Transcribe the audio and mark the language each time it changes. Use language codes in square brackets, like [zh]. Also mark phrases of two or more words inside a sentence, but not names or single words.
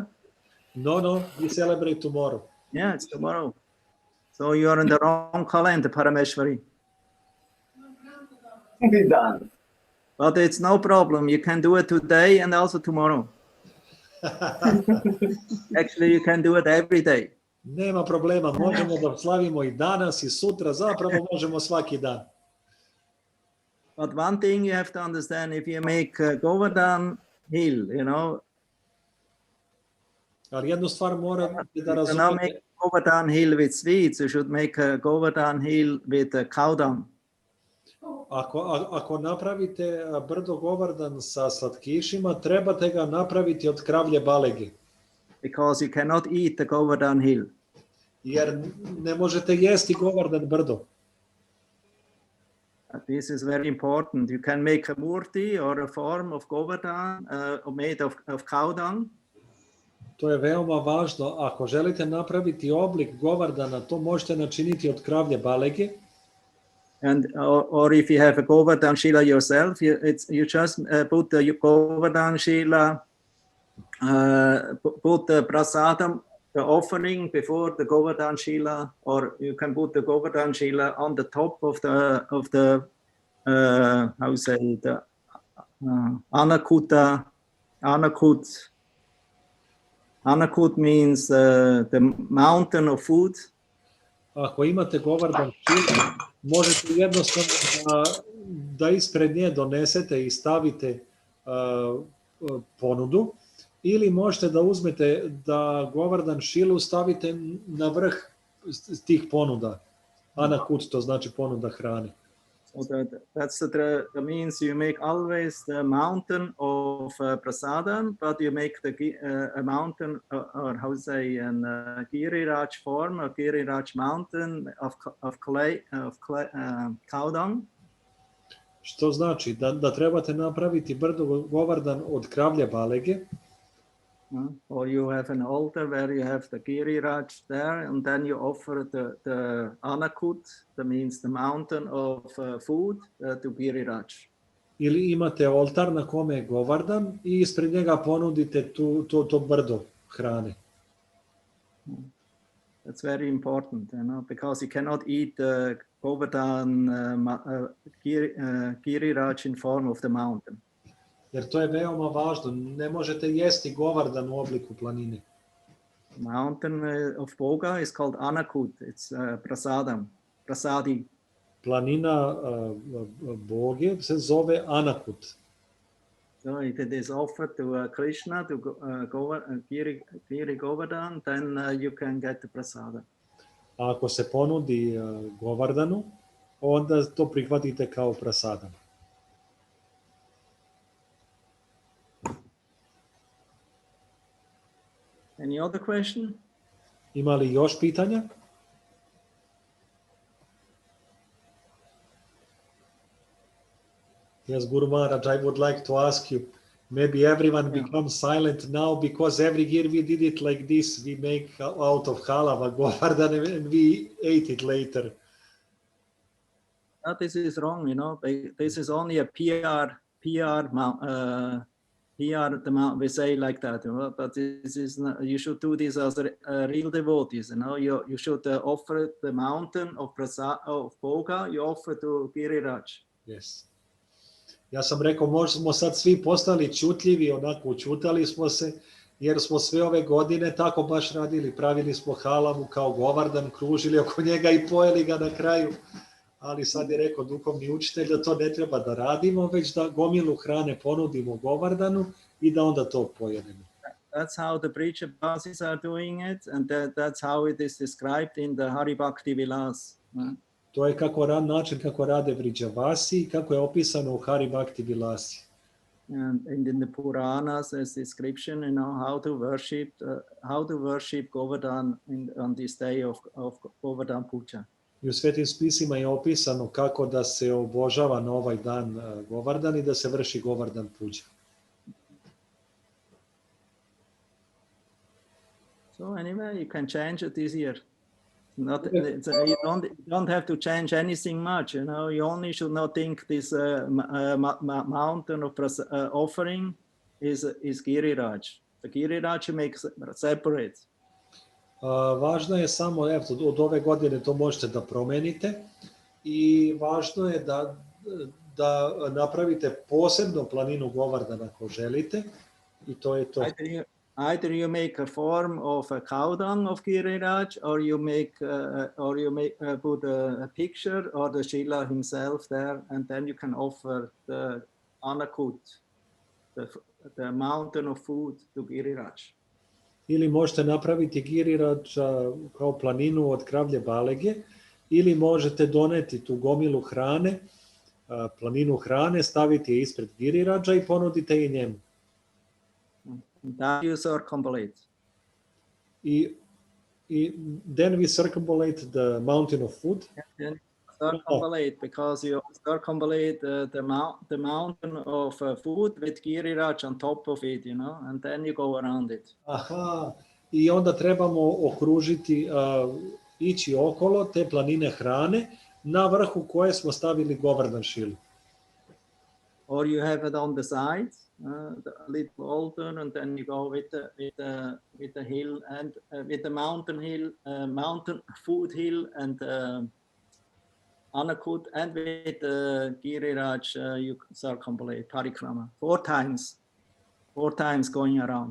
[en] No, we celebrate tomorrow. Yeah, it's tomorrow. So you are in the wrong calendar, Parameshwari. Be done. But it's no problem. You can do it today and also tomorrow. Actually, you can do it every day. [sr] Nema problema, možemo da slavimo i danas i sutra, zapravo možemo svaki dan. [en] But one thing you have to understand, if you make Govardhan hill, you know, [sr] Ali jednu stvar morate da [en] you cannot [sr] razumete. [en] make Govardhan hill with sweets. You should make a Govardhan hill with cow dung. [sr] Ako napravite brdo Govardhan sa slatkišima, trebate ga napraviti od kravlje balege. [en] Because you cannot eat the Govardhan hill. [sr] Jer ne možete jesti Govardhan brdo. [en] This is very important. You can make a murti or a form of Govardhan made of cow dung. [sr] To je veoma važno. Ako želite napraviti oblik Govardhana, to možete načiniti od kravlje balege. [en] And or if you have a Govardhan Shila yourself, you just put the Govardhan Shila, put the prasadam, the offering before the Govardhan Shila, or you can put the Govardhan Shila on the top of the how say the Anakut. Anakut means the mountain of food. [sr] Ako imate Govardhan Shila, možete jednostavno da ispred nje donesete i stavite ponudu, ili možete da uzmete da Govardhan Shilu stavite na vrh tih ponuda. Anakut, to znači ponuda hrane. [en] So that means you make always the mountain of prasadam, but you make a mountain, or how to say, an Giriraj form, a Giriraj mountain of cow dung. [sr] Što znači da trebate napraviti brdo Govardhan od kravlje balege. [en] Or you have an altar where you have the Giriraj there, and then you offer the Anakut, that means the mountain of food, to Giriraj. [sr] Ili imate oltar na kome je Govardhan i ispred njega ponudite to brdo hrane. [en] That's very important, you know, because you cannot eat the Govardhan Giriraj in form of the mountain. [sr] Jer to je veoma važno. Ne možete jesti Govardhan u obliku planine. [en] Mountain of Boga is called Anakut. It's prasadi. [sr] Planina Boge se zove Anakut. [en] So if it is offered to Krishna, to Giri Govardhan, then you can get the prasada. [sr] A ako se ponudi Govardhanu, onda to prihvatite kao prasadam. [en] Any other question? [sr] Ima li još pitanja? [en] Yes, Guru Maharaj, I would like to ask you, maybe everyone becomes silent now because every year we did it like this. We make out of halava Govardhan and we ate it later. No, this is wrong, you know. This is only a PR, the mount, we say like that, you know, but this is not, you should do this as real devotees, you know. You should offer the mountain of Bhoga, you offer to Giriraj. Yes. [sr] Ja sam rekao, možda smo sad svi postali čutljivi, onako učutali smo se, jer smo sve ove godine tako baš radili, pravili smo halavu kao Govardhan, kružili oko njega i pojeli ga na kraju. Ali sad je rekao duhovni učitelj da to ne treba da radimo, već da gomilu hrane ponudimo Govardhanu i da onda to pojedemo. [en] That's how the preacher Basis are doing it, and that's how it is described in the Hari Bhakti Vilas. [sr] To je način kako rade Vrijavasi i kako je opisano u Hari Bhakti Vilasi. [en] And in the Puranas, there's description, you know, how to worship Govardhan on this day of Govardhan Puja. [sr] I u svetim spisima je opisano kako da se obožava na ovaj dan Govardhan i da se vrši Govardhan Puja. [en] So anyway, you can change it this year. You don't have to change anything much, you know. You only should not think this mountain of offering is Giriraj. The Giriraj makes separate. [sr] Važno je samo, od ove godine to možete da promenite i važno je da napravite posebnu planinu Govardhana ako želite i to je to. [en] Either you make a form of a cow dung of Giriraj, or you put a picture or the Shila himself there, and then you can offer the Anakut, the mountain of food, to Giriraj. [sr] Ili možete napraviti Giriraj kao planinu od kravlje balege, ili možete doneti tu gomilu hrane, planinu hrane, staviti je ispred Giriraja i ponudite je njemu. [en] That you circumambulate. I then we circumambulate the mountain of food. Then circumambulate, because you circumambulate the mountain of food with Giriraj on top of it, you know, and then you go around it. [sr] Aha, i onda trebamo okružiti, ići okolo te planine hrane, na vrhu koje smo stavili Govardhan šilu. [en] Or you have it on the sides, the little altar, and then you go with the hill and with the mountain hill, mountain food hill, and Anakut, and with Giriraj, you circumambulate parikrama 4 times going around.